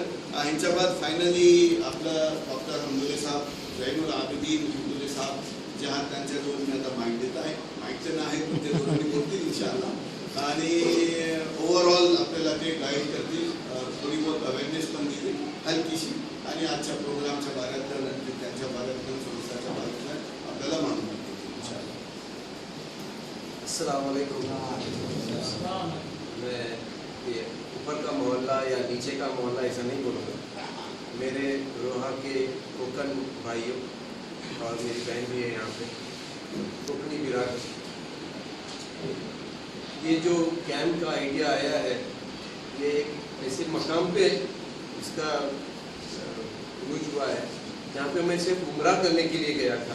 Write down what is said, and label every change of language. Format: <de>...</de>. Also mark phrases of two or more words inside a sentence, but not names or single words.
<mr>ह्यांच्या बाद फायनली आपलं डॉक्टर हमदुल्ले साहेब जैनुल आबिदीन हमदुल्ले साहेब जे हात त्यांच्या दोन मी आता माईक देत आहे माईकचं नाही आहे पण ते दोघांनी बोलतील इन्शाअल्लाह. आणि ओव्हरऑल आपल्याला ते गाईड करतील थोडी बहुत अवेअरनेस पण दिली हलकीशी आणि आजच्या प्रोग्रामच्या बाऱ्यातलं त्यांच्या बाऱ्यातलं संस्थाच्या बाऱ्यातलं आपल्याला मालूम पडतील इन्शाअल्लाह.</mr> <ar>السلام عليكم.</ar> <hi>मैं ये ऊपर का मोहल्ला या नीचे का मोहल्ला ऐसा नहीं बोलूँगा. मेरे रोहा के कोकन भाइयों और मेरी बहन भी है यहाँ पे कोकनी बिरादर. ये जो कैंप का आइडिया आया है ये एक ऐसे मकाम पे इसका यूज हुआ है जहाँ पे मैं सिर्फ उम्रा करने के लिए गया था.</hi>